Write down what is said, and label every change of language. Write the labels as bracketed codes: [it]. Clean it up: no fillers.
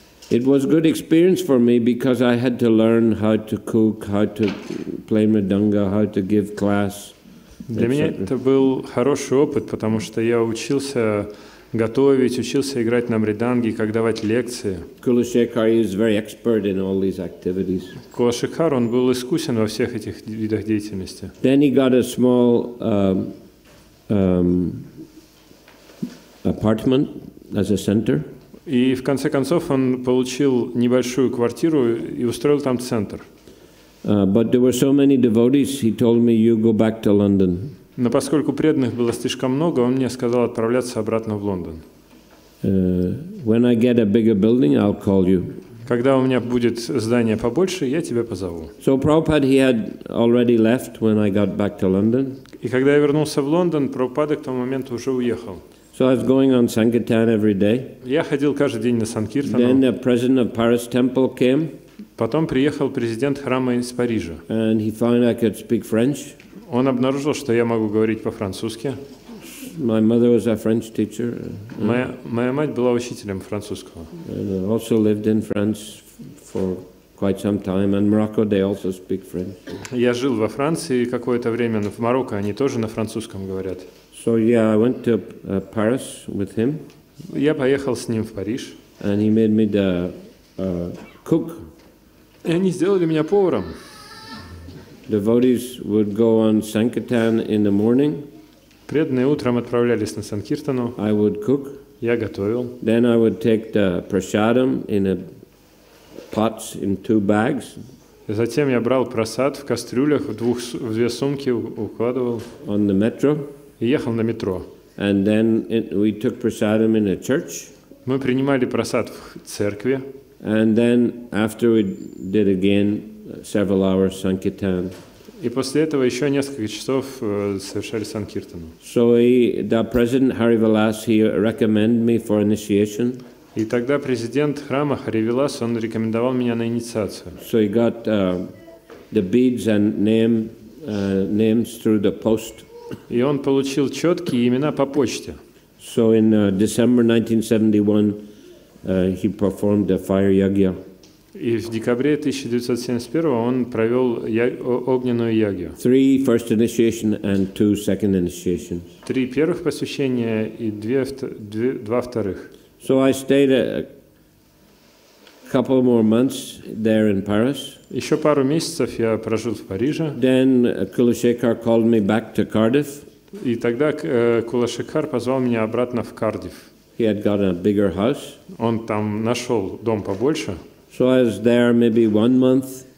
[en] It was a good experience for me because I had to learn how to cook, how to play mridanga, how to give class. [ru] Для меня это был хороший опыт, потому что я учился готовить, учился играть на мриданге, как давать лекции. [en] Kulashekar is very expert in all these activities. [ru] Кулашекар, он был искусен во всех этих видах деятельности. [en] Then he got a small apartment as a center. [ru] И в конце концов он получил небольшую квартиру и устроил там центр. [en] But there were so many devotees, he told me, you go back to London. [ru] Но поскольку преданных было слишком много, он мне сказал отправляться обратно в Лондон. [en] When I get a bigger building, I'll call you. [ru] Когда у меня будет здание побольше, я тебя позову. [en] So Prabhupada, he had already left when I got back to London. [ru] И когда я вернулся в Лондон, Прабхупада к тому моменту уже уехал. [en] So I was going on Sankirtan every day. [ru] Я ходил каждый день на Санкиртану. [en] Then the president of Paris temple came. [ru] Потом приехал президент храма из Парижа. [en] And he found I could speak French. [ru] Он обнаружил, что я могу говорить по-французски. [en] My mother was a French teacher. [ru] Моя мать была учителем французского. [en] And also lived in France for quite some time. And Morocco, they also speak French. [ru] Я жил во Франции какое-то время, но в Марокко они тоже на французском говорят. [en] So yeah, I went to Paris with him. [ru] Я поехал с ним в Париж. [en] And he made me the cook. [ru] И они сделали меня поваром. [en] Devotees would go on Sankirtan in the morning. [ru] Преданные утром отправлялись на Санкиртану. [en] I would cook. [ru] Я готовил. [en] Then I would take the prasadam in a pots in 2 bags. [ru] Затем я брал прасад в кастрюлях, в 2 сумки укладывал. [en] On the metro. [ru] И ехал на метро. [en] And then we took prasadam in a church. [ru] Мы принимали прасад в церкви. [en] And then after we did again several hours Sankirtan. [ru] И после этого еще несколько часов совершали Санкиртану. [en] So the president Harivilas, he recommended me for initiation. [ru] И тогда президент храма Харивилас, он рекомендовал меня на инициацию. [en] So he got the beads and names through the post. [ru] И он получил четкие имена по почте. [en] So in December 1971, he performed the fire yagya. [ru] И в декабре 1971 он провел огненную ягью. [en] 3 first initiation and 2 second initiations. [ru] 3 первых посвящения и 2 вторых. [en] So I stayed a couple more months there in Paris. [ru] Еще пару месяцев я прожил в Париже. [en] Then Kulashekar called me back to Cardiff. [ru] И тогда Кулашекар позвал меня обратно в Кардифф. [en] He he had got a bigger house. [ru] Он там нашел дом побольше. [en] So I was there maybe 1 month.